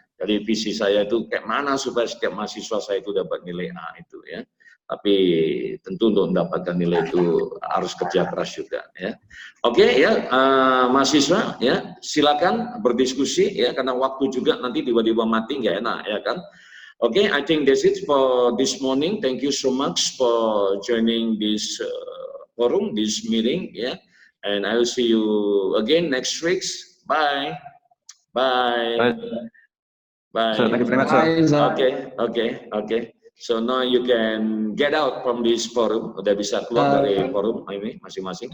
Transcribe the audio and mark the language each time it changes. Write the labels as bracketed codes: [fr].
[id] Jadi visi saya itu kayak mana supaya setiap mahasiswa saya itu dapat nilai A itu ya. Tapi tentu untuk mendapatkan nilai itu harus kerja keras juga ya. Oke ya, mahasiswa ya silakan berdiskusi ya, karena waktu juga nanti tiba-tiba mati nggak enak ya kan. [en] Okay, I think that's it for this morning. Thank you so much for joining this forum, this meeting. Yeah, and I will see you again next week. Bye. Bye. Bye. Sir, thank you very much, sir. Okay. So now you can get out from this forum. [id] Udah bisa keluar dari forum ini masing-masing.